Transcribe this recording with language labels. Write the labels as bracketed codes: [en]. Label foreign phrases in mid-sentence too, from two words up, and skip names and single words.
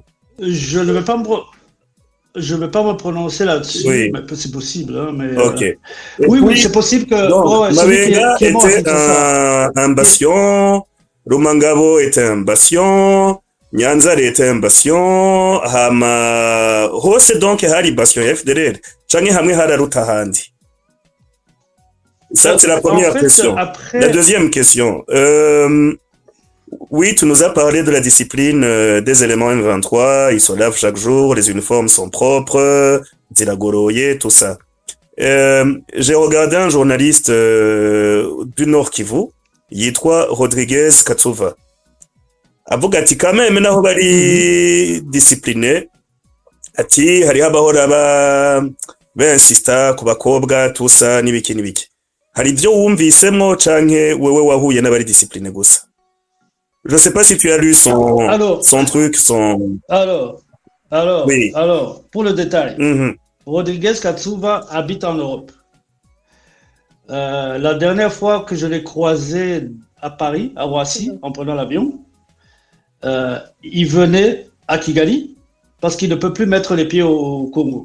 [fr] Je ne vais pas me prononcer là-dessus, Oui. mais c'est possible. Hein, mais, Ok. oui, c'est possible que. Donc, Mabenga était un bastion, Rumangabo était un bastion, Nyanzare était un bastion, [rn] hama hose donc hari bastion ya FDLR, canke hamwe hararuta handi. [fr] Ça, c'est la première question. Après... La deuxième question. Oui, tu nous as parlé de la discipline des éléments M23. Ils se lavent chaque jour, les uniformes sont propres, Zilagoroye, tout ça. J'ai regardé un journaliste du Nord Kivu, yitwa Rodriguez Katsuva. [rn] Avuga ati [fr] quand même [rn] naho bari discipliné, ati hari abahora b'insista ku bakobwa [fr] tout ça [rn] n'ibiki. Hari ibyo wumvisemo canke wewe wahuye n'abari discipliné gusa? [fr] Je sais pas si tu as lu son truc, son... Oui. Alors, pour le détail, Rodriguez Katsuva habite en Europe. La dernière fois que je l'ai croisé à Paris, à Roissy, en prenant l'avion, il venait à Kigali parce qu'il ne peut plus mettre les pieds au Congo.